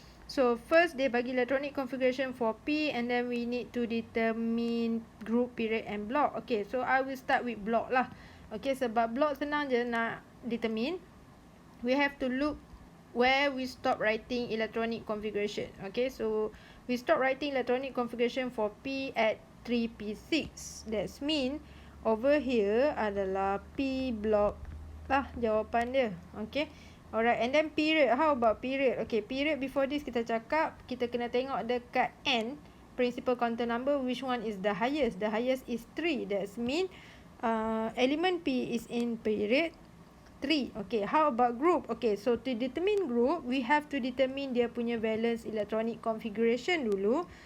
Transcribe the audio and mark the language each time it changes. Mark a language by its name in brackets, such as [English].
[English] So first [Malay] dia bagi [English] electronic configuration for P, and then we need to determine group, period and block. Okay, so I will start with block lah. Okay, [Malay] sebab block senang je nak [English] determine. We have to look where we stop writing electronic configuration. Okay, so we stop writing electronic configuration for P at 3p6. That mean over here [Malay] adalah [English] P block [Malay] lah jawapan dia. [English] Okay, alright. And then period, how about period? Okay, period before this [Malay] kita cakap kita kena tengok dekat [English] N principal quantum number, which one is the highest. The highest is 3. That mean element P is in period 3. Okay, how about group? Okay, so to determine group, we have to determine [Malay] dia punya [English] valence electronic configuration [Malay] dulu.